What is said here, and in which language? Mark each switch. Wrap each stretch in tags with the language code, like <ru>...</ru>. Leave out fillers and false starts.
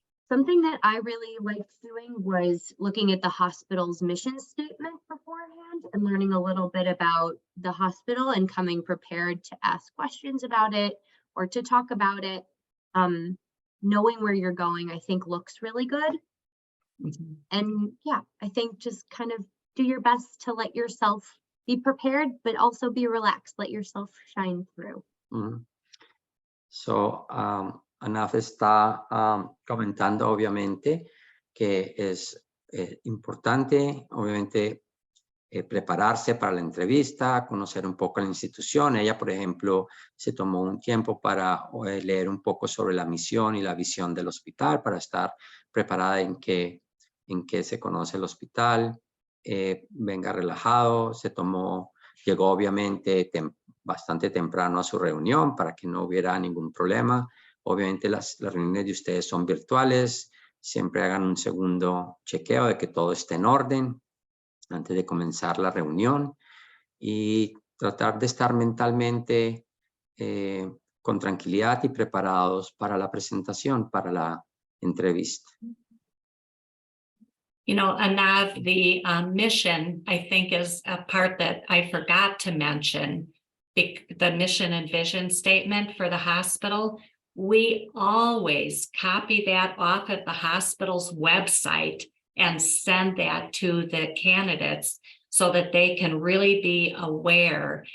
<en>Something that I really liked doing was looking at the hospital's mission statement beforehand and learning a little bit about the hospital and coming prepared to ask questions about it or to talk about it. Knowing where you're going, I think looks really good. Mm-hmm. And yeah, I think just kind of do your best to let yourself be prepared, but also be relaxed. Let yourself shine through. Mm-hmm.</en> <es>So, Anaf está comentando obviamente que es importante, obviamente, prepararse para la entrevista, conocer un poco la institución. Ella, por ejemplo, se tomó un tiempo para leer un poco sobre la misión y la visión del hospital para estar preparada en qué se conoce el hospital. Venga relajado, llegó obviamente bastante temprano a su reunión para que no hubiera ningún problema. Obviamente las reuniones de ustedes son virtuales. Siempre hagan un segundo chequeo de que todo esté en orden antes de comenzar la reunión y tratar de estar mentalmente con tranquilidad y preparados para la presentación, para la entrevista.</es> <en>You know, Anav, the mission, I think, is a part that I forgot to mention. The mission and vision statement for the hospital. We always copy that off at the hospital's website and send that to the candidates so that they can really be aware.</en>